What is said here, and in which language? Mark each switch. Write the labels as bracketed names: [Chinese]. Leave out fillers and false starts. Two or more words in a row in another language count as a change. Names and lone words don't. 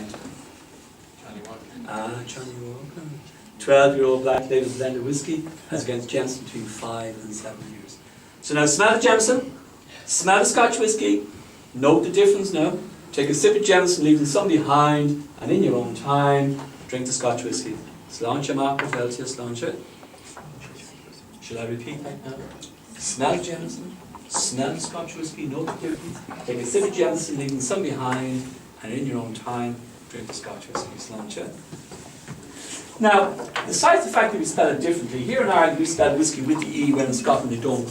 [English] Johnny Walker. Johnny Walker. 12-year-old black label blended whiskey as against Jameson between 5 and 7 years. So now smell the Jameson, smell the Scotch whisky, note the difference now. Take a sip of Jameson, leaving some behind, and in your own time, drink the Scotch whisky. [Irish] Sláinte amach go tailte, sláinte. [English] Shall I repeat that now? Smell Jameson, smell the Scotch whisky, note the difference. Take a sip of Jameson, leaving some behind, and in your own time, drink the Scotch whisky. Sláinte. Now, besides the fact that we spell it differently, here in Ireland we spell whiskey with the E, when in Scotland they don't.